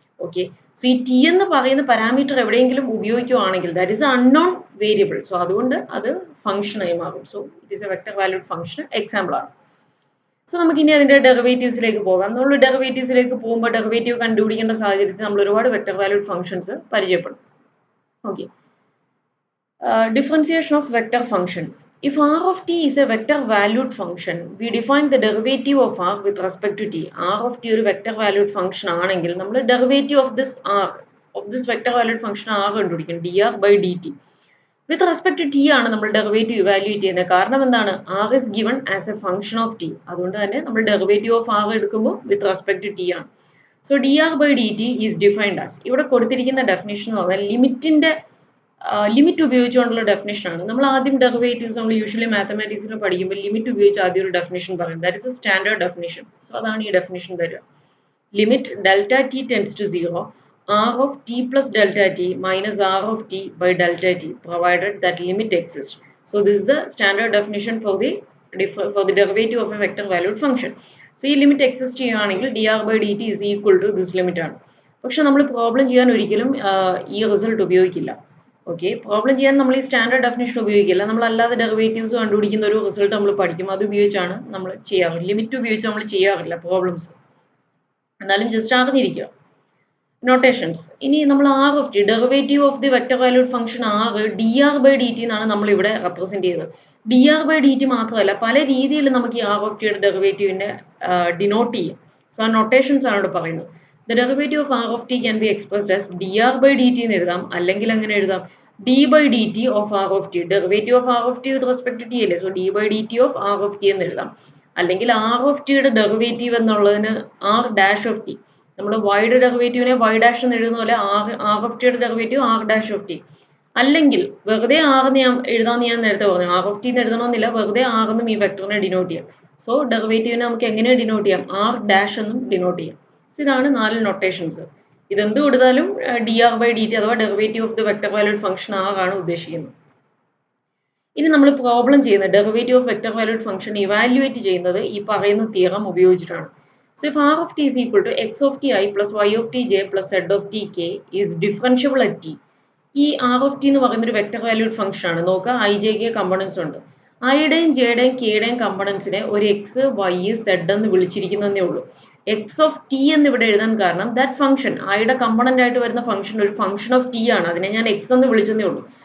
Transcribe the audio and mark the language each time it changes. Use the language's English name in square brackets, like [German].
[Malayalam] Okay, so ഈ T എന്ന് പറയുന്ന പാരാമീറ്റർ എവിടെയെങ്കിലും ഉപയോഗിക്കുകയാണെങ്കിൽ [English] That is unknown variable. [Malayalam] So അതുകൊണ്ട് അത് ഫംഗ്ഷനായി മാറും. [English] so it is a vector valued function example [Malayalam] ആണ്. സോ നമുക്ക് ഇനി അതിൻ്റെ ഡെറിവേറ്റീവ്സിലേക്ക് പോകാം. നമ്മൾ ഡെറിവേറ്റീവ്സിലേക്ക് പോകുമ്പോൾ ഡെറിവേറ്റീവ് കണ്ടുപിടിക്കേണ്ട സാഹചര്യത്തിൽ നമ്മൾ ഒരുപാട് vector valued functions പരിചയപ്പെടും. [English] Okay, differentiation of vector function. If r of t is a vector valued function, we define the derivative of r with respect to t. [Malayalam] R of t ഒരു vector valued function ആണെങ്കിൽ നമ്മൾ [English] derivative of this r, of this vector valued function r [Malayalam] കണ്ടുപിടിക്കും, dr by dt. [English] With respect to t [Malayalam] ആണ് നമ്മൾ derivative evaluate ചെയ്യുന്നത്. കാരണം എന്താണ്? [English] r is given as a function of t. [Malayalam] അതുകൊണ്ട് തന്നെ നമ്മൾ ഡെറിവേറ്റീവ് ഓഫ് r എടുക്കുമ്പോൾ [English] with respect to t [Malayalam] ആണ്. [English] So dr by dt is defined as, [Malayalam] ഇവിടെ കൊടുത്തിരിക്കുന്ന ഡെഫിനിഷൻ എന്ന് പറഞ്ഞാൽ ലിമിറ്റിന്റെ ലിമിറ്റ് ഉപയോഗിച്ചുകൊണ്ടുള്ള ഡെഫിനേഷനാണ്. നമ്മൾ ആദ്യം ഡെറിവേറ്റീവ്സ് നമ്മൾ യൂഷ്വലി മാത്തമാറ്റിക്സിൽ പഠിക്കുമ്പോൾ ലിമിറ്റ് ഉപയോഗിച്ച് ആദ്യം ഒരു ഡെഫിനേഷൻ പറയും. [English] That is a standard definition. [Malayalam] So അതാണ് ഈ ഡെഫിനേഷൻ തരിക. [English] Limit delta T tends to 0 r of t plus delta t minus r of t by delta t provided that limit exists. So this is the standard definition for the derivative of a vector valued function. [Malayalam] So ഈ limit exist ചെയ്യുകയാണെങ്കിൽ [English] dr by dt is equal to this limit [Malayalam] ആണ്. പക്ഷെ നമ്മൾ problem ചെയ്യാൻ ഒരിക്കലും ഈ result ഉപയോഗിക്കില്ല. Okay, problem ചെയ്യാൻ നമ്മൾ ഈ സ്റ്റാൻഡേർഡ് ഡെഫിനേഷൻ ഉപയോഗിക്കില്ല. നമ്മൾ അല്ലാതെ ഡെറിവേറ്റീവ്സ് കണ്ടുപിടിക്കുന്ന ഒരു റിസൾട്ട് നമ്മൾ പഠിക്കും, അത് ഉപയോഗിച്ചാണ് നമ്മൾ ചെയ്യാറ്. ലിമിറ്റ് ഉപയോഗിച്ച് നമ്മൾ ചെയ്യാറില്ല പ്രോബ്ലംസ്. എന്നാലും ജസ്റ്റ് അറിഞ്ഞിരിക്കുക. നൊട്ടേഷൻസ്. ഇനി നമ്മൾ R of T, [English] derivative of the vector valued function R D R by D T [Malayalam] എന്നാണ് നമ്മളിവിടെ റെപ്രസെൻറ്റ് ചെയ്തത്. D R by D T മാത്രമല്ല, പല രീതിയിൽ നമുക്ക് ഈ ആർ ഓഫ് ടിയുടെ ഡെറിവേറ്റീവിനെ ഡിനോട്ട് ചെയ്യാം. സോ ആ നൊട്ടേഷൻസ് ആണ് ഇവിടെ പറയുന്നത്. [English] The derivative of r of t can be expressed as dr by dt [Malayalam] എന്ന് എഴുതാം, അല്ലെങ്കിൽ അങ്ങനെ എഴുതാം [English] d by dt of r of t. Derivative of r of t with respect to t [Malayalam] അല്ലേ, [English] so d by dt of r of t [Malayalam] എന്ന് എഴുതാം. അല്ലെങ്കിൽ r of t യുടെ ഡെറിവേറ്റീവ് എന്നുള്ളതിന് r dash of t, നമ്മൾ y യുടെ ഡെറിവേറ്റീവിനെ y dash എന്ന് എഴുതുന്ന പോലെ r of t യുടെ derivative r dash of t. അല്ലെങ്കിൽ വെറുതെ r എന്ന് ഞാൻ എഴുതാമെന്ന് ഞാൻ നേരത്തെ പറഞ്ഞു, r of t എന്ന് എഴുതണമെന്നില്ല, വെറുതെ r എന്നും ഈ വെക്ടറിനെ ഡിനോട്ട് ചെയ്യാം. സോ ഡെറിവേറ്റീവിനെ നമുക്ക് എങ്ങനെ ഡിനോട്ട് ചെയ്യാം, r dash എന്നും ഡിനോട്ട് ചെയ്യാം. സോ ഇതാണ് 4 നൊട്ടേഷൻസ്. ഇതെന്ത് കൊടുത്താലും dr by dt അഥവാ derivative of the vector valued function ആണ് ഉദ്ദേശിക്കുന്നത്. ഇനി നമ്മൾ പ്രോബ്ലം ചെയ്യുന്നത് derivative of vector valued function evaluate ചെയ്യുന്നത് ഈ പറയുന്ന തിയറം ഉപയോഗിച്ചിട്ടാണ്. [English] So if r of t is equal to x of t I plus y of t j plus z of t k is differentiable at t. [Malayalam] ഈ r of t എന്ന് പറയുന്ന ഒരു vector valued function ആണ്. നോക്കുക, I J K components ഉണ്ട്. ഐയുടെയും ജെയുടെയും കെയുടെയും കമ്പണൻസിനെ ഒരു X Y Z എന്ന് വിളിച്ചിരിക്കുന്നതേ ഉള്ളൂ. എക്സ് ഓഫ് ടി എന്ന് ഇവിടെ എഴുതാൻ കാരണം ദാറ്റ് ഫംഗ്ഷൻ ഐയുടെ കമ്പണന്റ് ആയിട്ട് വരുന്ന ഫംഗ്ഷൻ ഒരു ഫംഗ്ഷൻ ഓഫ് ടി ആണ്, അതിനെ ഞാൻ എക്സ് എന്ന് വിളിച്ചതേ ഉള്ളൂ.